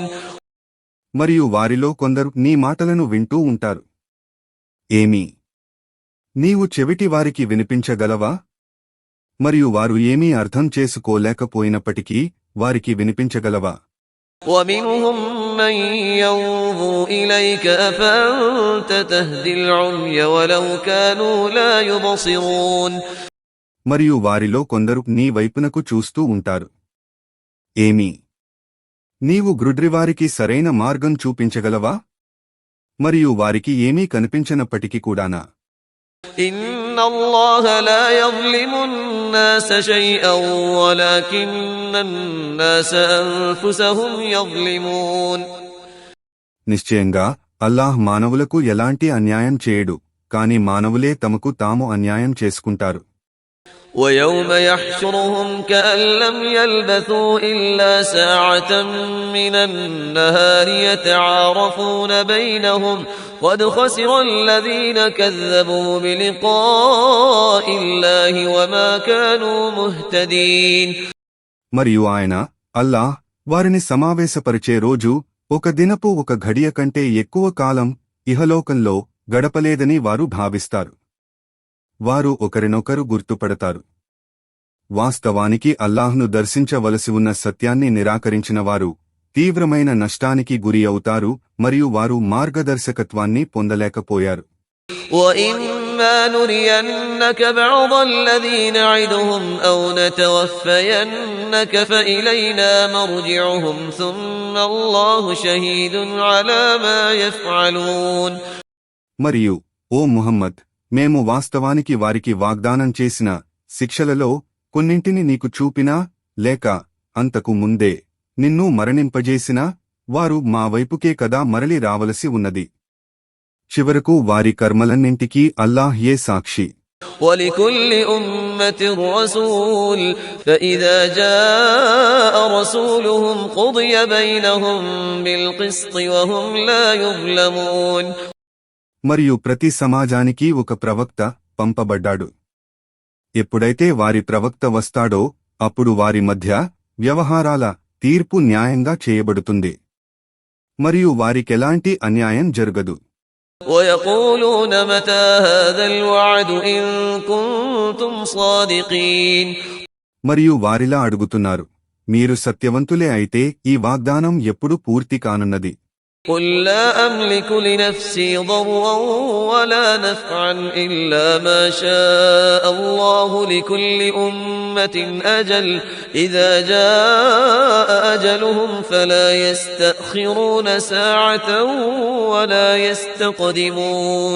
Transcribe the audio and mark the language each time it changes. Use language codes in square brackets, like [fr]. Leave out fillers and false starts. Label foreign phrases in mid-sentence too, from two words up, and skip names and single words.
[te] మరియు వారిలో కొందరు నీ మాటలను వింటూ ఉంటారు. ఏమి నీవు చెవిటి వారికి వినిపించగలవా? మరియు వారు ఏమీ అర్థం చేసుకోలేకపోయినప్పటికీ వారికి వినిపించగలవా? [ar] وَمِنْهُمْ مَنْ يَنْظُرُ إِلَيْكَ أَفَأَنْتَ تَهْدِي الْعُمْيَ وَلَوْ كَانُوا لَا يُبْصِرُونَ. [te] మరియు వారిలో కొందరు నీ వైపునకు చూస్తూ ఉంటారు. ఏమి నీవు గ్రుడ్రివారికి సరైన మార్గం చూపించగలవా? మరియు వారికి ఏమీ కనిపించనప్పటికీ కూడానా? [ar] إِنَّ اللَّهَ لَا يَظْلِمُ النَّاسَ شَيْئًا وَلَكِنَّ النَّاسَ أَنفُسَهُمْ يَظْلِمُونَ. [te] నిశ్చయంగా అల్లాహ్ మానవులకు ఎలాంటి అన్యాయం చేయడు, కాని మానవులే తమకు తాము అన్యాయం చేసుకుంటారు. [ar] وَيَوْمَ يَحْشُرُهُمْ كَأَن لَّمْ يَلْبَثُوا إِلَّا سَاعَةً مِّنَ النَّهَارِ يَتَعَارَفُونَ بَيْنَهُمْ قَدْ خَسِرَ الَّذِينَ كَذَّبُوا بِلِقَاءِ اللَّهِ وَمَا كَانُوا مُهْتَدِينَ. [te] మరియు ఆయన అల్లాహ్ వారిని సమావేశపరిచే రోజు ఒక దినపు ఒక ఘడియ కంటే ఎక్కువ కాలం ఇహలోకంలో గడపలేదని వారు భావిస్తారు. వారు ఒకరినొకరు గుర్తుపడతారు. వాస్తవానికి అల్లాహ్ను దర్శించవలసి ఉన్న సత్యాన్ని నిరాకరించిన వారు తీవ్రమైన నష్టానికి గురి అవుతారు మరియు వారు మార్గదర్శకత్వాన్ని పొందలేకపోయారు. [ar] وَإِمَّا نُرِيَنَّكَ بَعْضَ الَّذِي نَعِدُهُمْ أَوْ نَتَوَفَّيَنَّكَ فَإِلَيْنَا مَرْجِعُهُمْ ثُمَّ اللَّهُ شَهِيدٌ عَلَى مَا يَفْعَلُونَ. [te] మరియు ఓ ముహమ్మద్, మేము వాస్తవానికి వారికి వాగ్దానం చేసిన శిక్షలలో కొన్నింటిని నీకు చూపినా లేక అంతకు ముందే నిన్ను మరణింపజేసినా వారు మా వైపుకే కదా మరలి రావలసి ఉన్నది. చివరకు వారి కర్మలన్నింటికీ అల్లాహ్యే సాక్షి. [ar] وَلِكُلِّ أُمَّةٍ رَّسُولٌ فَإِذَا جَاءَ رَسُولُهُمْ قُضِيَ بَيْنَهُم بِالْقِسْطِ وَهُمْ لَا يُظْلَمُونَ. [te] మరియు ప్రతి సమాజానికి ఒక ప్రవక్త పంపబడ్డాడు. ఎప్పుడైతే వారి ప్రవక్త వస్తాడో అప్పుడు వారి మధ్య వ్యవహారాల తీర్పు న్యాయంగా చేయబడుతుంది మరియు వారికెలాంటి అన్యాయం జరగదు. [ar] وَيَقُولُونَ مَتَى هَذَا الْوَعْدُ إِن كُنتُمْ صَادِقِينَ. [te] మరియు వారిలా అడుగుతున్నారు, మీరు సత్యవంతులే అయితే ఈ వాగ్దానం ఎప్పుడు పూర్తి కానున్నది? [ar] قل لا أملك لنفسي ضرا ولا نفعا إلا ما شاء الله لكل أمة أجل إذا جاء أجلهم فلا يستأخرون ساعة ولا يستقدمون.